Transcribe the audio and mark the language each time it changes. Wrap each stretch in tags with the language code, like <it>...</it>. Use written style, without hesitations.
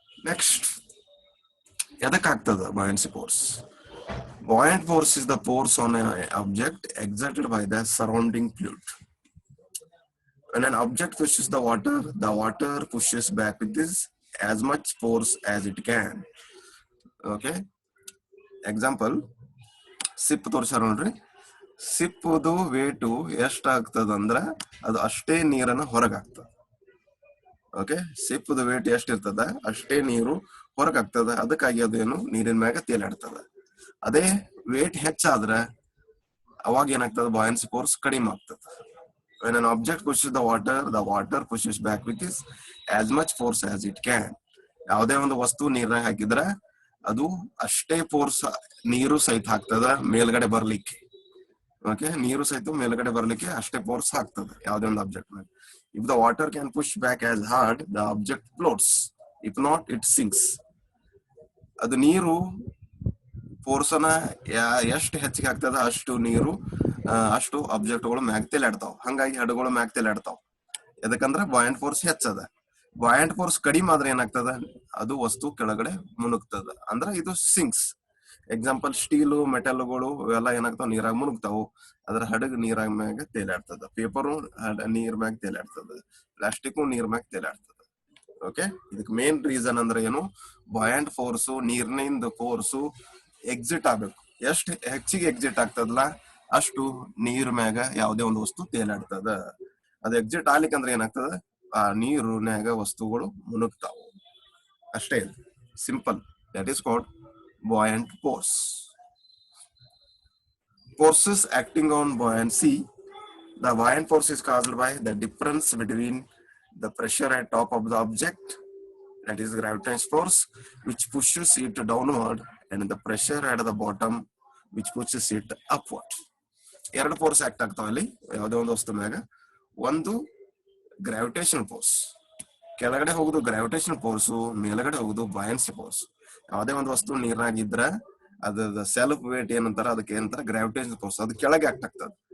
<kn>Next, ಎದಕ್ಕೆ ಆಗ್ತದ buoyancy force?</kn> <en>Buoyant force is the force on an object exerted by the surrounding fluid. When an object pushes the water pushes back with this as much force as it can.</en> <kn>Okay, example, SIP ತೋರಿಸಾರ ನೋಡ್ರಿ. ಸಿಪ್ಪದು weight ಎಷ್ಟಾಗ್ತದಂದ್ರ ಅದು ಅಷ್ಟೇ ನೀರನ್ನ ಹೊರಗೆ ಹಾಕ್ತದ. Okay, ಸಿಪ್ಪದ wait ಎಷ್ಟಿರ್ತದ ಅಷ್ಟೇ ನೀರು ಹೊರಗೆ ಆಗ್ತದ, ಅದಕ್ಕಾಗಿ ಅದೇನು ನೀರಿನ ಮ್ಯಾಗ ತೇಲಾಡ್ತದ. ಅದೇ ವೇಟ್ ಹೆಚ್ಚಾದ್ರೆ ಅವಾಗ ಏನಾಗ್ತದ, buoyancy ಫೋರ್ಸ್ ಕಡಿಮೆ ಆಗ್ತದ.</kn> <en>when an object pushes the water pushes back with this as much force as it can.</en> <kn>ಯಾವುದೇ ಒಂದು ವಸ್ತು ನೀರಾಗ ಹಾಕಿದ್ರೆ ಅದು ಅಷ್ಟೇ ಫೋರ್ಸ್ ನೀರು ಸಹಿತ ಹಾಕ್ತದ ಮೇಲ್ಗಡೆ ಬರ್ಲಿಕ್ಕೆ. ಓಕೆ, ನೀರು ಸಹಿತ ಮೇಲ್ಗಡೆ ಬರ್ಲಿಕ್ಕೆ ಅಷ್ಟೇ ಫೋರ್ಸ್ ಹಾಕ್ತದೆ ಯಾವುದೇ ಒಂದು ಆಬ್ಜೆಕ್ಟ್ ಮೇಲೆ.</kn> <en>if the water can push back as hard, the object floats. if not, it sinks.</en> <kn>ಅದು ನೀರು ಫೋರ್ಸನ ಎಷ್ಟು ಹೆಚ್ಚಿಗೆ ಆಗ್ತದ ಅಷ್ಟು ನೀರು ಅಷ್ಟು ಆಬ್ಜೆಕ್ಟ್ಗಳು ಮ್ಯಾಗ ತೇಲಾಡ್ತಾವ. ಹಂಗಾಗಿ ಹಡಗಳು ಮ್ಯಾಗ ತೇಲಾಡ್ತಾವ. ಯಾಕಂದ್ರೆ buoyant ಫೋರ್ಸ್ ಹೆಚ್ಚದ. buoyant ಫೋರ್ಸ್ ಕಡಿಮೆ ಆದ್ರೆ ಏನಾಗ್ತದ, ಅದು ವಸ್ತು ಕೆಳಗಡೆ ಮುನುಗ್ತದ, ಅಂದ್ರೆ ಇದು ಸಿಂಕ್ಸ್. ಎಕ್ಸಾಂಪಲ್, ಸ್ಟೀಲು ಮೆಟಲ್ಗಳು ಇವೆಲ್ಲ ಏನಾಗ್ತಾವ, ನೀರಾಗ ಮುನುಗ್ತಾವು, ಅದ್ರ ಹಡಗ್ ನೀರಾಗ ಮ್ಯಾಗ ತೇಲಾಡ್ತದ. ಪೇಪರು ನೀರ್ ಮ್ಯಾಗ ತೇಲಾಡ್ತದ, ಪ್ಲಾಸ್ಟಿಕ್ ನೀರ್ ಮ್ಯಾಗ ತೇಲಾಡ್ತದ. ಓಕೆ, ಇದಕ್ಕೆ ಮೇನ್ ರೀಸನ್ ಅಂದ್ರೆ ಏನು, buoyant ಫೋರ್ಸು ನೀರಿನಿಂದ ಫೋರ್ಸು ಎಕ್ಸಿಟ್ ಆಗ್ಬೇಕು. ಎಷ್ಟು ಹೆಚ್ಚಿಗೆ ಎಕ್ಸಿಟ್ ಆಗ್ತದಲ್ಲ ಅಷ್ಟು ನೀರ್ ಮ್ಯಾಗ ಯಾವುದೇ ಒಂದು ವಸ್ತು ತೇಲಾಡ್ತದ. ಅದು ಎಕ್ಸಿಟ್ ಆಗ್ಲಿಕ್ಕಂದ್ರೆ ಏನಾಗ್ತದ, ಆ ನೀರಿನ್ಯಾಗ ವಸ್ತುಗಳು ಮುನುಗ್ತಾವು ಅಷ್ಟೇ. Simple.</kn> <en>That is called buoyant force. Forces acting on buoyancy. The buoyant force is caused by the difference between the pressure at top of the object, that is gravitational force, which pushes it downward, and the pressure at the bottom, which pushes it upward.</en> <kn>ಎರಡು force act ಆಗ್ತಾವ ಅಲ್ಲಿ ಯಾವುದೇ ಒಂದು ವಸ್ತು ಮ್ಯಾಗ. ಒಂದು gravitational force, ಕೆಳಗಡೆ ಹೋಗುದು ಗ್ರಾವಿಟೇಷನಲ್ ಫೋರ್ಸು, ಮೇಲ್ಗಡೆ ಹೋಗುದು buoyancy ಫೋರ್ಸ್. ಯಾವುದೇ ಒಂದು ವಸ್ತು ನೀರಾಗಿದ್ರ ಅದ ಸೆಲ್ಫ್ ವೇಟ್ ಏನಂತಾರ, ಅದಕ್ಕೆ ಏನಂತಾರ ಗ್ರಾವಿಟೇಷನಲ್ ಫೋರ್ಸ್, ಅದು ಕೆಳಗೆ ಆಕ್ಟ್ ಆಗ್ತದ.</kn>